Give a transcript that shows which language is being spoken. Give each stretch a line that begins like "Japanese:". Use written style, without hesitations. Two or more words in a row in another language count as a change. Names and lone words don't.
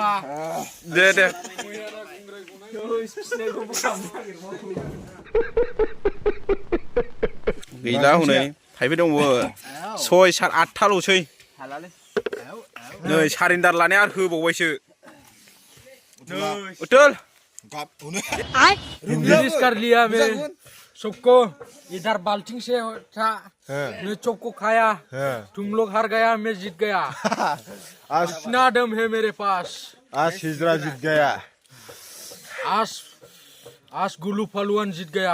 Bodo: दे गैला हनै थाइबे दंबो 6, 7, 8थाल'सै नै सारेन्डार लानाया आरो होबावबायसो उथुल
Hindi: रिलीज कर लिया मैं सबको इधर बाल्टिंग से था मैं चौक को खाया तुम लोग हार गया मैं जीत गया इतना दम है मेरे पास आज हिजरा जीत गया आज गुलू फलुआन जीत गया